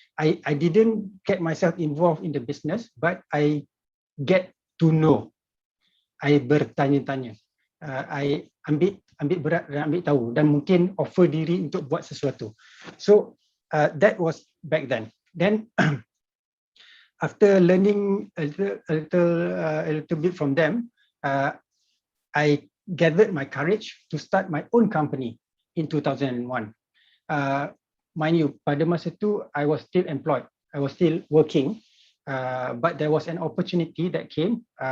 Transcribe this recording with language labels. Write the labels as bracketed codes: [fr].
[en] I didn't get myself involved in the business, but I get to know. [ms] I bertanya-tanya. I ambil berat dan ambil tahu dan mungkin offer diri untuk buat sesuatu. [en] So that was back then. Then after learning a little bit from them, I gathered my courage to start my own company in 2001. Mind you, [ms] pada masa tu [en] I was still employed, I was still working, but there was an opportunity that came.